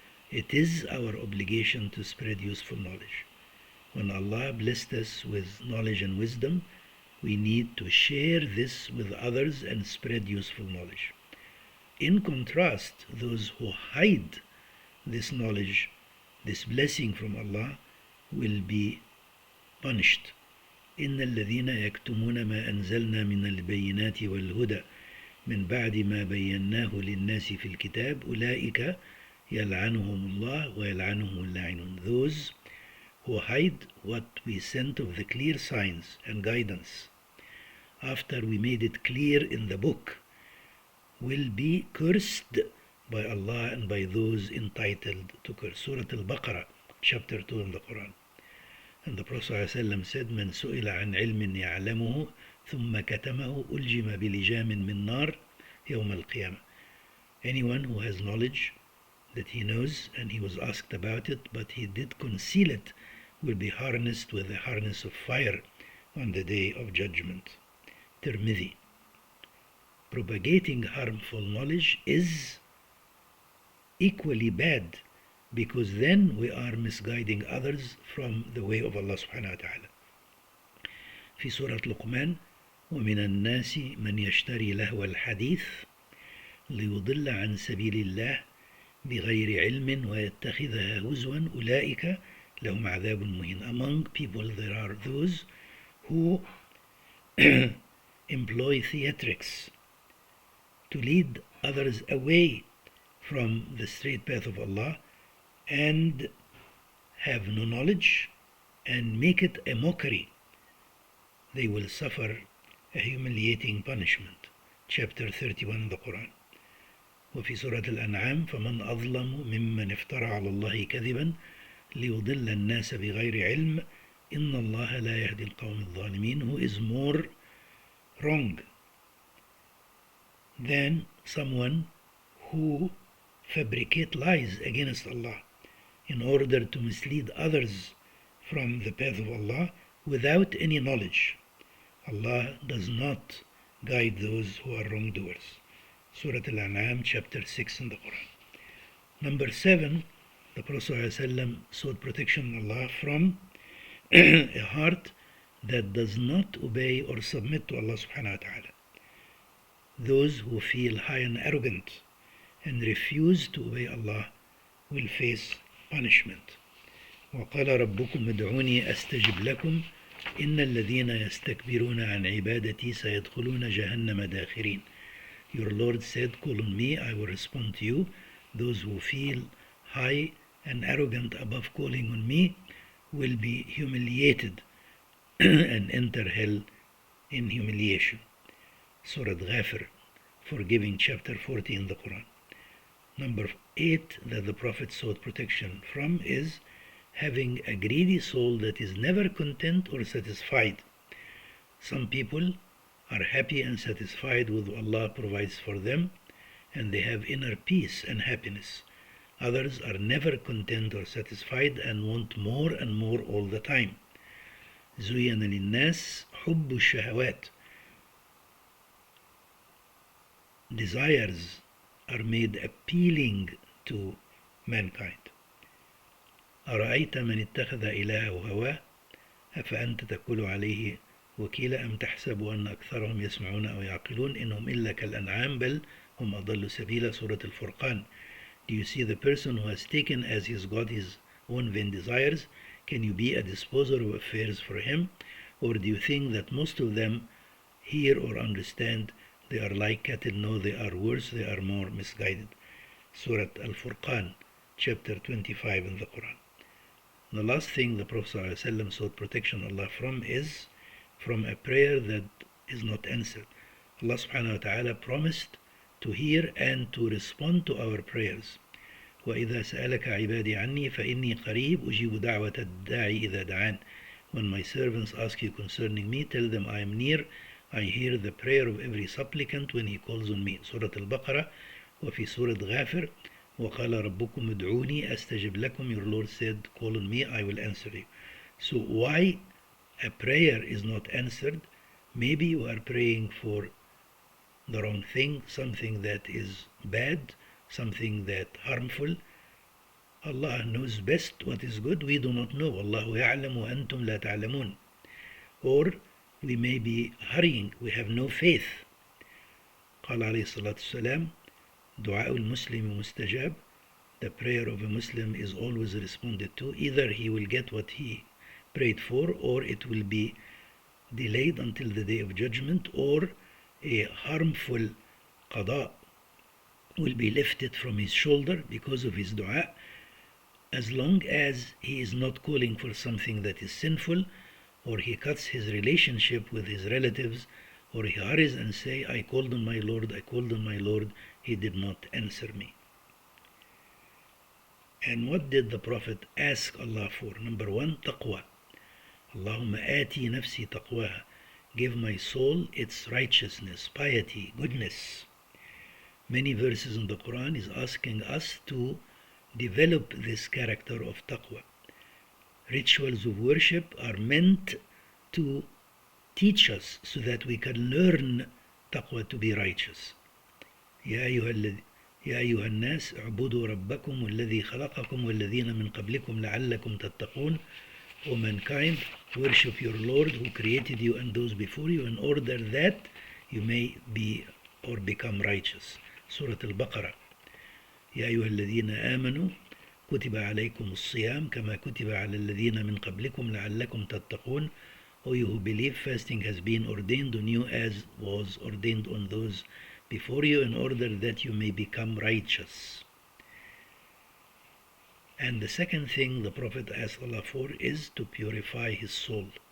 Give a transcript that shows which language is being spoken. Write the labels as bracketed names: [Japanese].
[English] It is our obligation to spread useful knowledge. When Allah blessed us with knowledge and wisdom, we need to share this with others and spread useful knowledge. In contrast, those who hide this knowledge, this blessing from Allah, will be punished. [Arabic] إن الذين يكتمون ما أنزلنا من البينات والهدى من بعد ما بيناه للناس في الكتاب أولئك يلعنهم الله ويلعنهم اللاعنون. [English] Those who hide what we sent of the clear signs and guidance after we made it clear in the book will be cursed by Allah and by those entitled to curse. Surah Al-Baqarah, chapter 2 in the Quran. And the Prophet ﷺ said, [Arabic] من سئل عن علم يعلمه ثم كتمه ألجم بلجام من نار يوم القيامة. [English] Anyone who has knowledge that he knows and he was asked about it, but he did conceal it, will be harnessed with the harness of fire on the day of judgment. Tirmidhi. Propagating harmful knowledge is equally bad, because then we are misguiding others from the way of Allah subhanahu wa ta'ala. [Arabic] في سورة لقمان ومن الناس من يشتري لهو الحديث ليضل عن سبيل الله بغير علم ويتخذها هزوا أولئك لهم عذاب مهين. [English] Among people there are those who employ theatrics to lead others away from the straight path of Allah and have no knowledge and make it a mockery. They will suffer a humiliating punishment. Chapter 31 in the Quran. [Arabic] وفي سورة الأنعام فمن أظلم ممن افترى على الله كذبا ليضل الناس بغير علم إن الله لا يهدي القوم الظالمين. [English] Who is more wrong than someone who fabricate lies against Allah in order to mislead others from the path of Allah without any knowledge. Allah does not guide those who are wrongdoers. Surah Al-An'am, chapter 6 in the Quran. Number 7, the Prophet ﷺ sought protection of Allah from a heart that does not obey or submit to Allah subhanahu wa ta'ala. Those who feel high and arrogant and refuse to obey Allah will face punishment. [Arabic] وقال ربكم ادعوني أستجب لكم إن الذين يستكبرون عن عبادتي سيدخلون جهنم داخرين. [English] Your Lord said, call on me, I will respond to you. Those who feel high and arrogant above calling on me will be humiliated and enter hell in humiliation. Surah Ghafir, forgiving, chapter 40 in the Quran. Number 8 that the Prophet sought protection from is having a greedy soul that is never content or satisfied. Some people are happy and satisfied with what Allah provides for them, and they have inner peace and happiness. Others are never content or satisfied and want more and more all the time. [Arabic] زُيَّنَ لِلنَّاسِ حُبُّ الشَّهَوَاتِ. [English] Desires are made appealing to mankind. [Arabic] أرأيت من اتخذ إلهه هواه أفأنت تكون عليه وكيلا أم تحسب أن أكثرهم يسمعون أو يعقلون إنهم إلا كالأنعام بل هم أضل سبيلا. [English] Surah Al-Furqan. Do you see the person who has taken as his God his own vain desires? Can you be a disposer of affairs for him? Or do you think that most of them hear or understand? They are like cattle. No, they are worse, they are more misguided. Surah Al-Furqan, chapter 25 in the Quran. The last thing the Prophet ﷺ sought protection of Allah from is from a prayer that is not answered. Allah subhanahu wa ta'ala promised to hear and to respond to our prayers. [Arabic] وَإِذَا سَأَلَكَ عِبَادِي عَنِّي فَإِنِّي قَرِيبٌ أُجِيبُ دَعْوَةَ الدَّاعِ إِذَا دَعَانِ. [English] When my servants ask you concerning me, tell them I am near. I hear the prayer of every supplicant when he calls on me. Surah Al-Baqarah. [Arabic] وفي سورة غافر وقال ربكم ادعوني أستجب لكم. [English] Your Lord said, call on me, I will answer you. So why a prayer is not answered? Maybe you are praying for the wrong thing, something that is bad, something that harmful. Allah knows best what is good. We do not know. [Arabic] Allahu ya'lam wa antum la ta'lamun. [English] Or we may be hurrying. We have no faith. [Arabic] قال عليه الصلاة والسلام دعاء المسلم مستجاب. [English] The prayer of a Muslim is always responded to. Either he will get what he prayed for, or it will be delayed until the day of judgment, or a harmful qada will be lifted from his shoulder because of his dua, as long as he is not calling for something that is sinful, or he cuts his relationship with his relatives, or he hurries and say, I called on my Lord, I called on my Lord, he did not answer me. And what did the Prophet ask Allah for? Number one, taqwa. [Arabic] Allahumma ati nafsi taqwaha. [English] Give my soul its righteousness, piety, goodness. Many verses in the Quran is asking us to develop this character of taqwa. Rituals of worship are meant to teach us so that we can learn taqwa to be righteous. [Arabic] يا أيها الناس اعبدوا ربكم الذي خلقكم والذين من قبلكم لعلكم تتقون. [English] O mankind, worship your Lord who created you and those before you in order that you may be or become righteous. Surah Al-Baqarah. [Arabic] يا أيها الذين آمنوا كتب عليكم الصيام كما كتب على الذين من قبلكم لعلكم تتقون. [English] O you who believe, fasting has been ordained on you as was ordained on those before you in order that you may become righteous. And the second thing the Prophet asked Allah for is to purify his soul.